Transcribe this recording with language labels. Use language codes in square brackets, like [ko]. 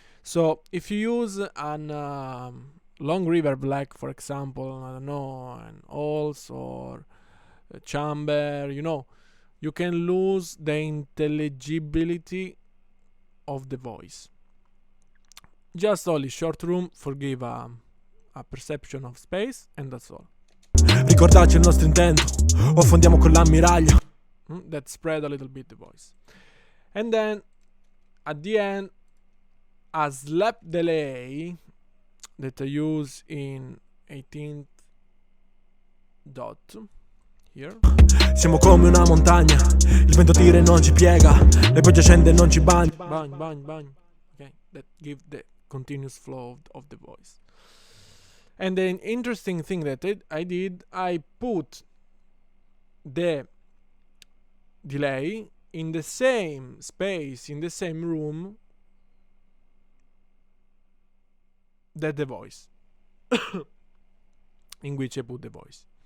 [en] So if you use an long reverb, like for example, I don't know, an Halls or a chamber, you can lose the intelligibility of the voice. Just only short room forgive a perception of space, and that's all. [it] Ricordarci il nostro intento, o affondiamo con l'ammiraglia. [en] That spread a little bit the voice. And then at the end, a slap delay that I use in 18th dot here. [it] Siamo come una montagna, il vento tira e non ci piega, le piogge scende e non ci bagna. Bang. [en] Okay, that give the continuous flow of the voice. And the interesting thing that I put the delay in the same space, in the same room that the voice, in which I put the voice.